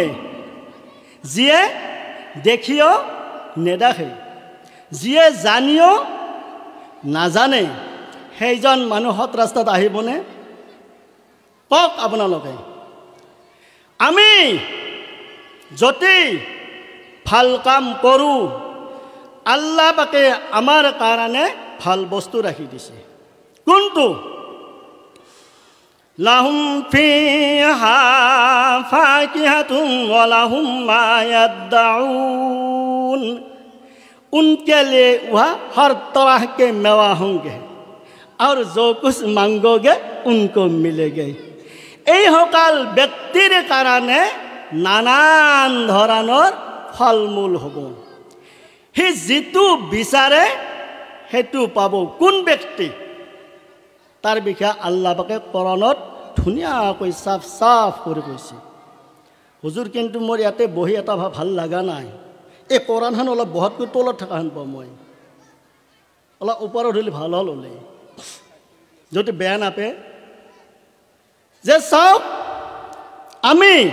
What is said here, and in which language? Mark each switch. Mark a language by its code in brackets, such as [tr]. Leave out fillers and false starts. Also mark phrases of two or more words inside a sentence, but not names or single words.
[as] যিয়ে দেখিও নেদেখে যিয়ে জানিও নাজানে সেইজন মানুহ সৎ ৰাস্তাত আহিবনে কওক আপোনালোকে আমি যদি ভাল কাম কৰোঁ আল্লাহ পাকে আমাৰ কাৰণে ভাল বস্তু ৰাখি দিছে কোনটো [ar] لهم فيها فاكهة ولهم ما يدعون [hi] उनके लिए वह हर तरह के मेवा होंगे और जो कुछ मांगोगे उनको मिलेगे [as] এই সকল ব্যক্তিৰ কাৰণে নানান ধৰণৰ ফল মূল হ'ব সি যিটো বিচাৰে সেইটো পাব কোন ব্যক্তি তাৰ বিষয়ে আল্লাহ পাকে কোৰানত ধুনীয়াকৈ সাফ সাফ কৰি কৈছে হুজুৰ কিন্তু মোৰ ইয়াতে বহি এটা ভাল লগা নাই এই কোৰানখন অলপ বহুতকৈ তলত থকা হেন পাওঁ মই অলপ ওপৰত হ'লে ভাল হ'ল হ'লে যদি বেয়া নাপায় যে চাওক আমি